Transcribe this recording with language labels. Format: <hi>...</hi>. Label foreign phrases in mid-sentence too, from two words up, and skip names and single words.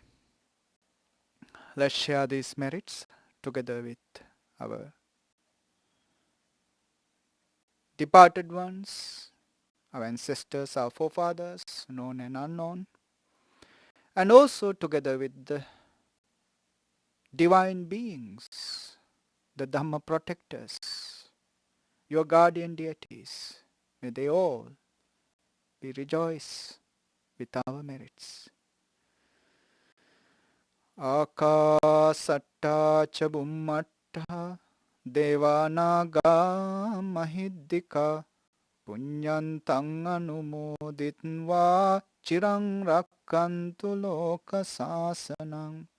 <en>Let's share these merits together with our departed ones, our ancestors, our forefathers, known and unknown, and also together with the divine beings, the Dhamma protectors, your guardian deities. May they all be rejoiced with our merits.</en> <pi>Akasatta ca bummatta devanaga mahiddika පුඤ්ඤන්තං අනුමෝදිත්වා චිරං රක්칸තු ලෝක සාසනං</pi>